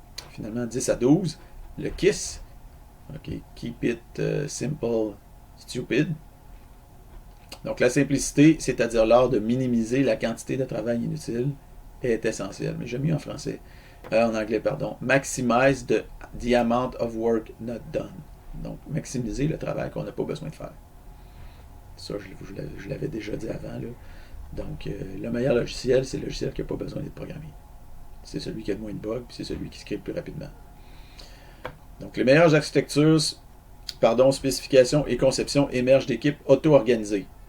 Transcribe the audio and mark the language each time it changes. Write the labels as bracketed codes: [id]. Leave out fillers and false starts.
[fr] Finalement, 10 à 12, le KISS, OK, [en] Keep It Simple, Stupid. [fr] Donc, la simplicité, c'est-à-dire l'art de minimiser la quantité de travail inutile, est essentielle. Mais j'aime mieux en français. En anglais, pardon. [en] Maximize the amount of work not done. [fr] Donc, maximiser le travail qu'on n'a pas besoin de faire. Ça, je l'avais déjà dit avant, là. Donc, le meilleur logiciel, c'est le logiciel qui n'a pas besoin d'être programmé. C'est celui qui a le moins de bugs, puis c'est celui qui se crée le plus rapidement. Donc, les meilleures architectures, spécifications et conceptions émergent d'équipes auto-organisées.